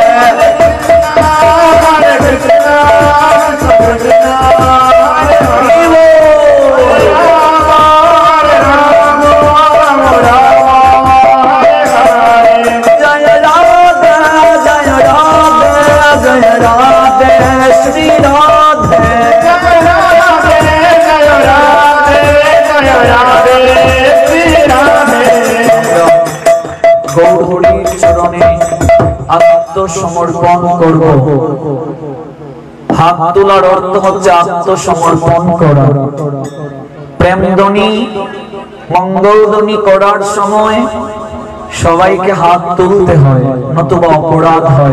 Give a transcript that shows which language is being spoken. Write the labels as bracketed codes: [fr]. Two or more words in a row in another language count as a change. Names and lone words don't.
[sa] हरे कृष्ण कृष्ण हरे हरे हरे राम राम हरे हरे जय राधे जय राधे जय राधे श्री राधे जय राधे जय राधे जय राधे श्री राधे [bn] গৌরহরির চরণে আত্মসমর্পণ করব। হাত তোলার অর্থ হচ্ছে আত্মসমর্পণ করা। প্রেমধ্বনি মঙ্গলধ্বনি করার সময় সবাইকে হাত তুলতে হয়, নতুবা অপরাধ হয়।